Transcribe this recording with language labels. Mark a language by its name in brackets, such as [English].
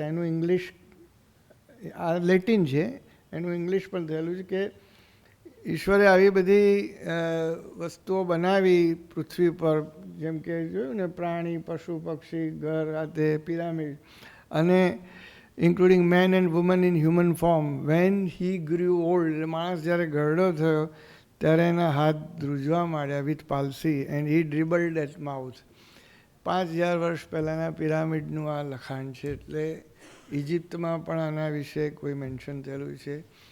[Gujarati] એનું ઇંગ્લિશ આ લેટિન છે, એનું ઇંગ્લિશ પણ થયેલું છે કે ઈશ્વરે આવી બધી વસ્તુઓ બનાવી પૃથ્વી પર, જેમ કે જોયું ને પ્રાણી, પશુ, પક્ષી, ઘર, આ તે પિરામિડ. અને [English] including man and woman in human form. When he grew old, [Gujarati] માણસ જ્યારે ઘરડો થયો ત્યારે એના હાથ ધ્રુજવા માંડ્યા [English] With palsy and he dribbled at mouth. [Gujarati] 5000 વર્ષ પહેલાંના પિરામિડનું આ લખાણ છે. એટલે ઇજિપ્તમાં પણ આના વિશે કોઈ મેન્શન થયેલું છે.